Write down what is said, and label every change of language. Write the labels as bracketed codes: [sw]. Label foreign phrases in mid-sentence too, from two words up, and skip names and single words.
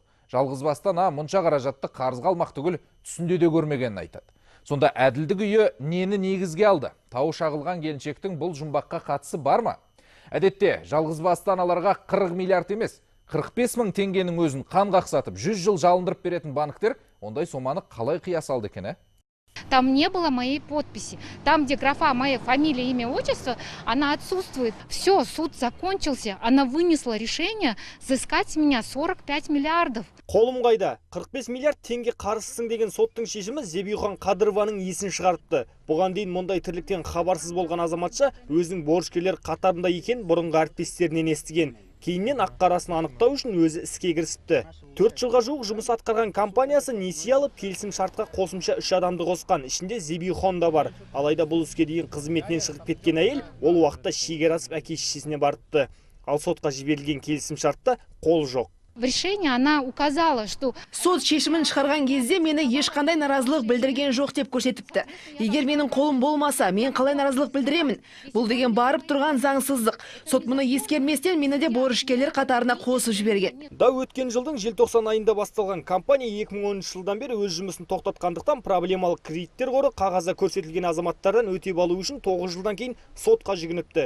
[kk] Жалғызбастан мұнша қаражатты қарызға алмақ түгіл түсінде де көрмегенін айтады. Сонда әділдік үйі нені негізге алды? Тауы шағылған келіншектің бұл жұмбаққа қатысы бар ма? Әдетте, жалғызбасты аналарға 40 миллиард емес, 45 мың теңгенің өзін қан қақсатып, 100 жыл жалындырып беретін банктер ондай соманы қалай қия салды екен? [ru] Там не было моей подписи. Там, где графа моя фамилия, имя, отчество, она отсутствует. Все, суд закончился. Она вынесла решение взыскать с меня 45 миллиардов. [kk] Қолым қайда? 45 миллиард теңге қарызсың деген соттың шешімі Зебихан Қадырованың есін шығарыпты. Бұған дейін мұндай тірліктен хабарсыз болған азаматша өзінің борышкерлер қатарында екен бұрынғы әріптестерінен естіген. Кейіннен ақ-қарасын анықтау үшін өзі іске кірісіпті. 4 жылға жуық жұмыс атқарған компаниясы несие алып, келісім шартқа қосымша 3 адамды қосқан, ішінде Зебихан да бар. Алайда бұл іске дейін қызметінен шығып кеткен әйел ол уақытта шегер асып әке-шешесіне барыпты. Ал сотқа жіберілген келісім шартта қол жоқ. [ru] В решении она указала, что [kk] сот шешімін шығарған кезде мені ешқандай наразылық білдірген жоқ деп көрсетіпті. Егер менің қолым болмаса, мен қалай наразылық білдіремін? Бұл деген барып тұрған заңсыздық. Сот мұны ескерместен мені де борышкерлер қатарына қосып жіберген. Да өткен жылдың желтоқсан айында басталған компания 2010 жылдан бері өз жұмысын тоқтатқандықтан проблемалық кредиттер қоры қағазда көрсетілген азаматтардан өтеп алу үшін 9 жылдан кейін сотқа жүгініпті.